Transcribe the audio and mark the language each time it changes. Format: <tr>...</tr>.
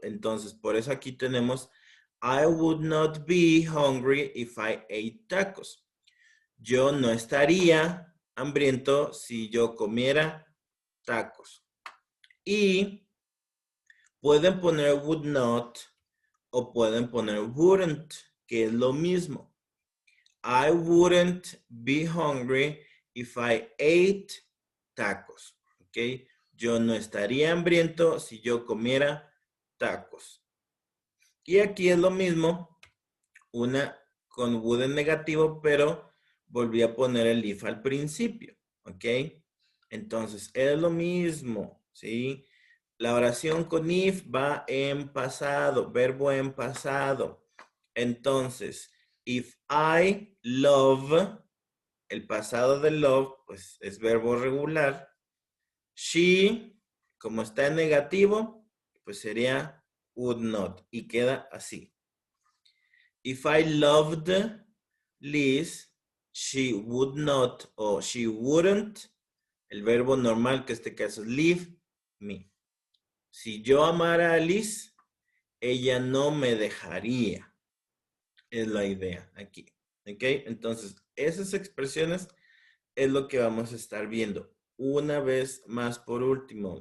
<es>Entonces, por eso aquí tenemos</es> <en>I would not be hungry if I ate tacos.</en> <es>Yo no estaría hambriento si yo comiera tacos. Y pueden poner would not o pueden poner wouldn't, que es lo mismo.</es> <en>I wouldn't be hungry if I ate tacos.</en> <es>¿Ok? Yo no estaría hambriento si yo comiera tacos. Y aquí es lo mismo, una con would en negativo, pero volví a poner el if al principio. ¿Ok? Entonces, es lo mismo, ¿sí? La oración con if va en pasado, verbo en pasado. Entonces,</es> <en>if I love,</en> <es>el pasado de love, pues es verbo regular. She, como está en negativo, pues sería would not. Y queda así.</es> <en>If I loved Liz, she would not o she wouldn't.</en> <es>El verbo normal, que en este caso es</es> <en>leave me.</en> <es>Si yo amara a Liz, ella no me dejaría. Es la idea aquí. ¿Ok? Entonces, esas expresiones es lo que vamos a estar viendo. Una vez más por último.</es>